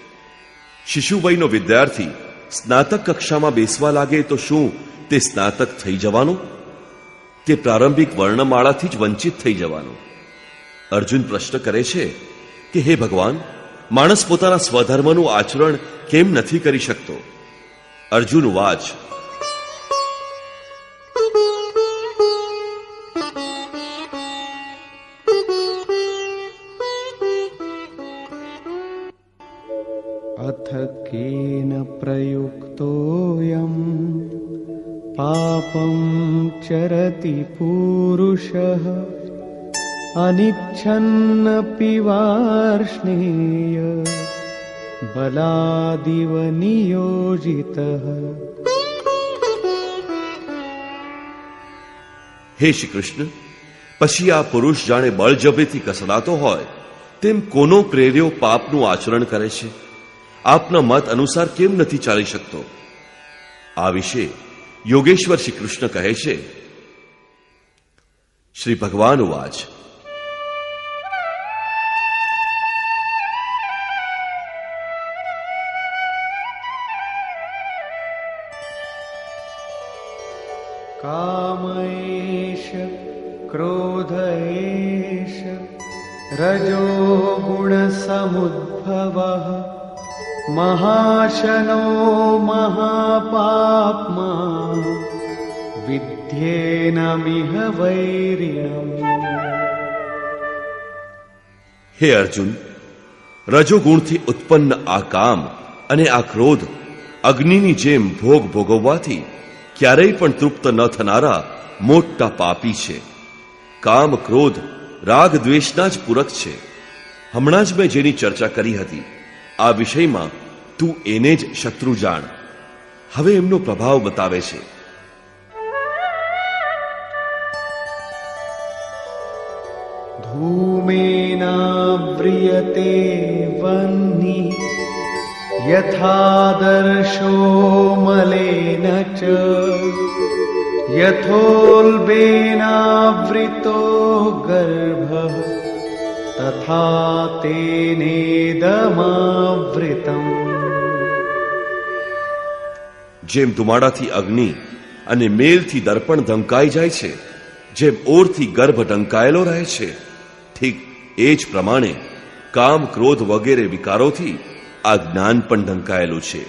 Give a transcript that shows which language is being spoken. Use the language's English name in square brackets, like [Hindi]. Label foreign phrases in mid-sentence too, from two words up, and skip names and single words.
[Gujarati] શિશુવયનો વિદ્યાર્થી સ્નાતક કક્ષામાં બેસવા લાગે તો શું તે સ્નાતક થઈ જવાનો? તે પ્રારંભિક વર્ણમાળાથી જ વંચિત થઈ જવાનો. અર્જુન પ્રશ્ન કરે છે કે હે ભગવાન, માણસ પોતાના સ્વધર્મનું આચરણ કેમ નથી કરી શકતો? [Sanskrit] અર્જુન વાચ: अथ केन प्रयुक्तोऽयं पापं चरति पूरुषः अनिच्छन्नपि वार्ष्णेय बलादिव नियोजितः. [Gujarati] હે શ્રી કૃષ્ણ, પછી આ પુરુષ જાણે બળજબરીથી કસડાતો હોય તેમ કોનો પ્રેર્યો પાપનું આચરણ કરે છે? આપના મત અનુસાર કેમ નથી ચાલી શકતો? આ વિશે યોગેશ્વર શ્રી કૃષ્ણ કહે છે. [Sanskrit] શ્રી ભગવાન વાચ: काम एष क्रोध एष रजो गुण समुद्भवः महाशनो महापाप्मा विद्येनमिह वैरिणम्. [Gujarati] હે અર્જુન, રજોગુણથી ઉત્પન્ન આ કામ અને આ ક્રોધ અગ્નિની જેમ ભોગ ભોગવવાથી ક્યારેય પણ તૃપ્ત ન થનારા મોટા પાપી છે. કામ, ક્રોધ, રાગ, દ્વેષના જ પૂરક છે. હમણાં જ મેં જેની ચર્ચા કરી હતી આ વિષયમાં તું એને જ શત્રુ જાણ. હવે એમનો પ્રભાવ બતાવે છે. [Sanskrit] धूमेनाव्रियते वह्निः यथादर्शो मलेन च यथोल्बेनावृतो गर्भः तथा तेनेदमावृतम्. [Gujarati] જેમ ધુમાડાથી અગ્નિ અને મેલથી દર્પણ ઢંકાઈ જાય છે, જેમ ઓરથી ગર્ભ ઢંકાયેલો રહે છે, ઠીક એ જ પ્રમાણે કામ, ક્રોધ વગેરે વિકારોથી આ જ્ઞાન પણ ઢંકાયેલું છે.